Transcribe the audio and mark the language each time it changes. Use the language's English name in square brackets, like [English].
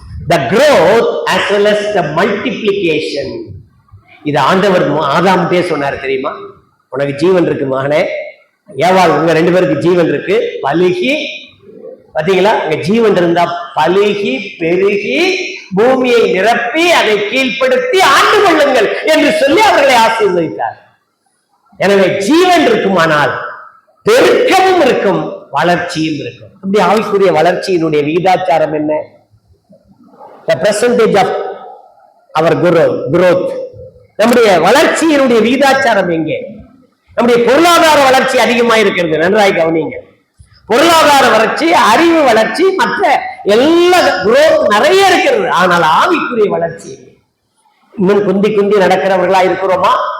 [English] The growth as well as the multiplication. [Tamil] இது ஆண்டவர் ஆதாம்கிட்டே சொன்னார் தெரியுமா? உனக்கு ஜீவன் இருக்கு மகனே, ஏவாள் உங்க 2 பேருக்கு ஜீவன் இருக்கு, பலுகி. பாத்தீங்களா? அங்க ஜீவன் இருந்தா பலுகி பெருகி பூமியை நிரப்பி அதை கீழ்ப்படுத்தி ஆண்டு கொள்ளுங்கள் என்று சொல்லி அவர்களை ஆசீர்வதித்தார். எனவே ஜீவன் இருக்குமானால் பெருக்கமும் இருக்கும், வளர்ச்சியும் இருக்கும். அப்படி ஆவிக்குரிய வளர்ச்சியினுடைய விகிதாச்சாரம் என்ன? [English] The percentage of our growth. [Tamil] நம்முடைய வளர்ச்சியினுடைய விகிதாச்சாரம் எங்கே? நம்முடைய பொருளாதார வளர்ச்சி அதிகமா இருக்கிறது, நன்றாய் கவனிங்க. பொருளாதார வளர்ச்சி, அறிவு வளர்ச்சி, மற்ற எல்லா growth நிறைய இருக்கிறது. ஆனால் ஆவிக்குரிய வளர்ச்சி இன்னும் குந்தி குந்தி நடக்கிறவர்களா இருக்கிறோமா?